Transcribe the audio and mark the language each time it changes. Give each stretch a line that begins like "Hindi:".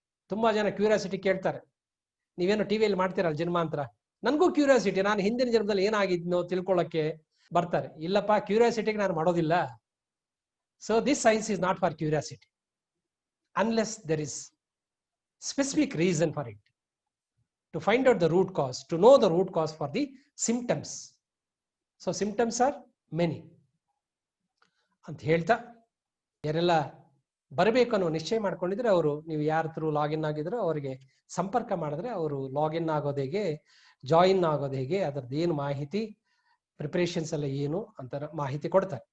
Kannada: ತುಂಬಾ ಜನ ಕ್ಯೂರಿಯಾಸಿಟಿ ಕೇಳ್ತಾರೆ, ನೀವೇನು ಟಿವಿಯಲ್ಲಿ ಮಾಡ್ತೀರಲ್ಲ ಜನ್ಮಾಂತರ. ನನ್ಗೂ ಕ್ಯೂರಿಯಾಸಿಟಿ, ನಾನು ಹಿಂದಿನ ಜನ್ಮದಲ್ಲಿ ಏನಾಗಿದ್ನೋ ತಿಳ್ಕೊಳ್ಳಕ್ಕೆ ಬರ್ತಾರೆ. ಇಲ್ಲಪ್ಪ, ಕ್ಯೂರಿಯಾಸಿಟಿಗೆ ನಾನು ಮಾಡೋದಿಲ್ಲ.
English: So this science is not for curiosity unless there is specific reason for it. To find out the root cause, to know the root cause for the symptoms. So symptoms are many
Kannada: ಅಂತ ಹೇಳ್ತಾ, ಯಾರೆಲ್ಲ ಬರಬೇಕು ಅನ್ನೋ ನಿಶ್ಚಯ ಮಾಡ್ಕೊಂಡಿದ್ರೆ ಅವರು, ನೀವು ಯಾರ ಥ್ರೂ ಲಾಗಿನ್ ಆಗಿದ್ರು ಅವರಿಗೆ ಸಂಪರ್ಕ ಮಾಡಿದ್ರೆ ಅವರು ಲಾಗಿನ್ ಆಗೋದು ಹೇಗೆ, ಜಾಯಿನ್ ಆಗೋದು ಹೇಗೆ, ಅದರದ್ದು ಏನು ಮಾಹಿತಿ, ಪ್ರಿಪರೇಷನ್ಸ್ ಎಲ್ಲ ಏನು ಅಂತ ಮಾಹಿತಿ ಕೊಡ್ತಾರೆ.